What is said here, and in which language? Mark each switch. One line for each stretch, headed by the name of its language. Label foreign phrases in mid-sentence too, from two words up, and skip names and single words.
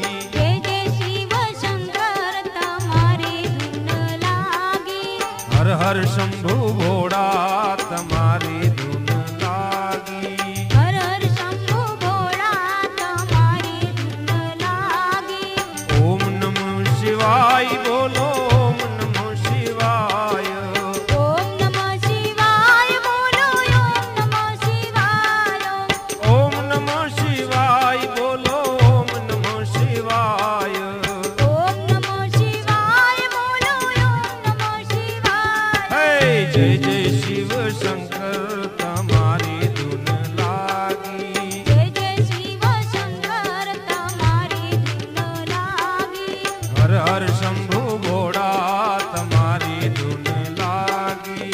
Gujarati: જય જય શિવ શંકર તમારી ધૂન લાગી। હર હર શંભુ ભોળા તમારી ધૂન લાગી। હર હર શંભુ ભોળા તમારી ધૂન લાગી।
Sanskrit: ओम नमः शिवाय बोलो, ओम नमः शिवाय। ओम नमः शिवाय बोलो, ओम नमः शिवाय। ओम नमः शिवाय बोलो, ओम नमः शिवाय। ओम नमः शिवाय बोलो, ओम नमः शिवाय।
Gujarati: હે જય જય શિવ શંકર તમારી ધૂન લાગી। જય જય શિવ શંકર તમારી ધૂન લાગી। હર હર શંભુ ભોળા તમારી ધૂન લાગી।